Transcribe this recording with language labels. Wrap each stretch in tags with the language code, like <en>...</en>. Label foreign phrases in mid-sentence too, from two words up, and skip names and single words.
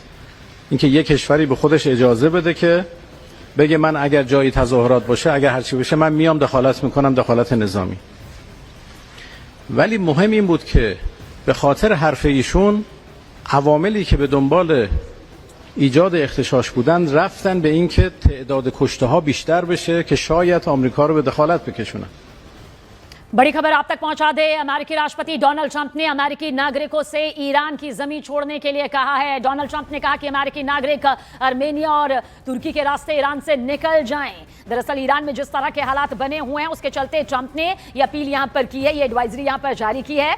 <fa>اینکه یک کشوری به خودش اجازه بده که بگه من اگر جایی تظاهرات باشه، اگر هرچی بشه، من میام دخالت میکنم، دخالت نظامی. ولی مهم این بود که به خاطر حرف ایشون عواملی که به دنبال ایجاد اغتشاش بودن رفتن به این که تعداد کشته ها بیشتر بشه که شاید آمریکا رو به دخالت بکشونن.</fa> <hi>बड़ी खबर आप तक पहुंचा दे। अमेरिकी राष्ट्रपति डोनाल्ड ट्रंप ने अमेरिकी नागरिकों से ईरान की जमीन छोड़ने के लिए कहा है। डोनाल्ड ट्रंप ने कहा कि अमेरिकी नागरिक आर्मेनिया और तुर्की के रास्ते ईरान से निकल जाएं। दरअसल ईरान में जिस तरह के हालात बने हुए हैं उसके चलते ट्रंप ने यह अपील यहां पर की है, ये एडवाइजरी यहां पर जारी की है।</hi>